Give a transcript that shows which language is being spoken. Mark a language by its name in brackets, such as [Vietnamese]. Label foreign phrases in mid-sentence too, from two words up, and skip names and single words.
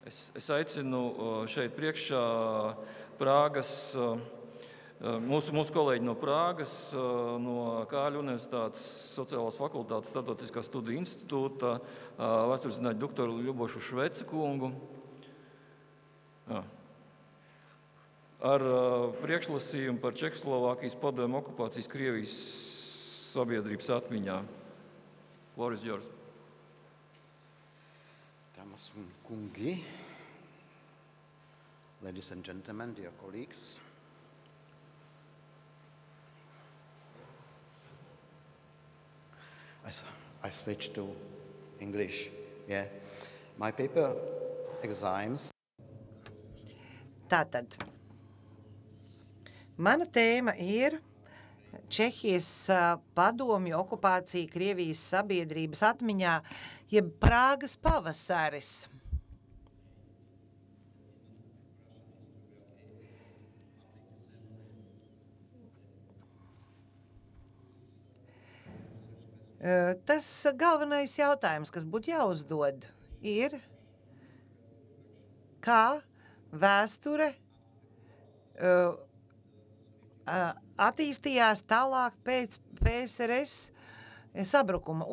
[Latvian] Es aicinu šeit priekšā Prāgas, mūsu kolēģi no Prāgas, no Kāļu Universitātes Sociālās fakultātes Starptautiskā studiju institūta, vēsturzinātņu doktoru Ļubošu Šveci kungu. Ar priekšlasījumu par Čehoslovākijas padomju okupācijas Krievijas sabiedrības atmiņā. [English] Floor is yours. [Latvian] Damas un kungi, [English] ladies and gentlemen, dear colleagues. I switch to English. Yeah. My paper exams. [Latvian] Tātad, mana tēma ir Čehijas padomju okupācija Krievijas sabiedrības atmiņā, jeb Prāgas pavasaris. Tas galvenais jautājums, kas būtu jāuzdod, ir, kā vēsture attīstījās tālāk pēc PSRS sabrukuma.